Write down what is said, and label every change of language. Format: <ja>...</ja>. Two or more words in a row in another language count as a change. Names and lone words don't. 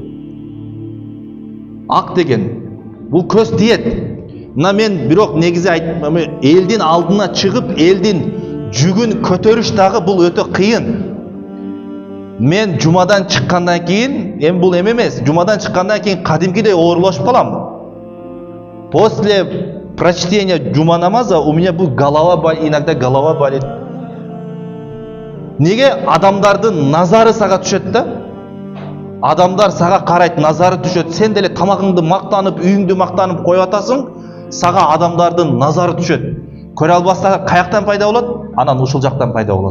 <ky>Ак деген. Бул көз тиет. Мына мен бирок негизи айтам, элдин алдына чыгып, элдин жүгүн көтөрүш дагы бул өтө кыйын. мен жумадан чыккандан кийин, эми бул эмес, жумадан чыккандан кийин кадимкидей оорлошуп калам.</ky> <ru>После прочтения жума намаза у меня будет голова болит, иногда голова болит.</ru> <ky>Неге? Адамдардын назары сага түшөт да. Адамдар сага карайт, назары түшөт. Сен деле тамагыңды мактанып, үйүңдү мактанып коюп атасың, сага адамдардын назары түшөт. Көрө албастык каяктан пайда болот? Анан ушул жактан пайда болот.</ky>